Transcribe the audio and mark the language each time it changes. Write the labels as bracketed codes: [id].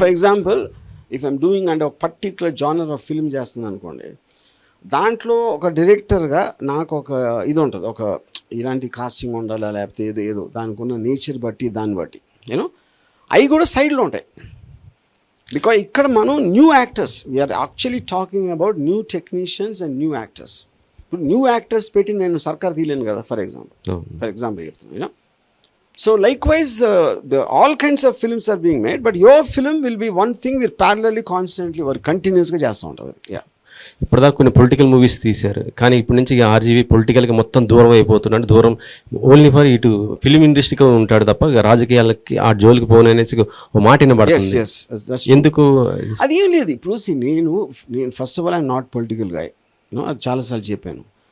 [en] for example if I'm doing [te] అంటే ఒక particular genre of film చేస్తుంది అనుకోండి, దాంట్లో ఒక డైరెక్టర్గా నాకు ఒక ఇది ఉంటుంది, ఒక ఇలాంటి కాస్టింగ్ ఉండాలా లేకపోతే ఏదో దానికి ఉన్న నేచర్ బట్టి దాన్ని బట్టి యూనో అవి కూడా సైడ్లో ఉంటాయి. [en] because [te] ఇక్కడ మనం [en] New actors, we are actually talking about new technicians and new actors. [te] ఇప్పుడు న్యూ యాక్టర్స్ పెట్టి నేను సర్కార్ తీయలేను కదా [en] for example [te] చెప్తున్నాను you know. [en] so likewise all kinds of films are being made, but your film will be one thing we're parallelly constantly or continuously [te] చేస్తూ ఉంటుంది. Yeah, ఇప్పటిదాకా కొన్ని పొలిటికల్ మూవీస్ తీశారు, కానీ ఇప్పటి నుంచి ఇక ఆర్జీవి పొలిటికల్గా మొత్తం దూరం అయిపోతున్నాడు. దూరం ఓన్లీ ఫర్ ఇటు ఫిలిం ఇండస్ట్రీకి ఉంటాడు తప్ప రాజకీయాలకి ఆ జోలికి పోననేసి ఓ మాట వినబడుతుంది. ఎందుకు? అది ఏం లేదు. ఇప్పుడు నేను [en] first of all I'm not political guy, [te] అది చాలాసార్లు చెప్పాను.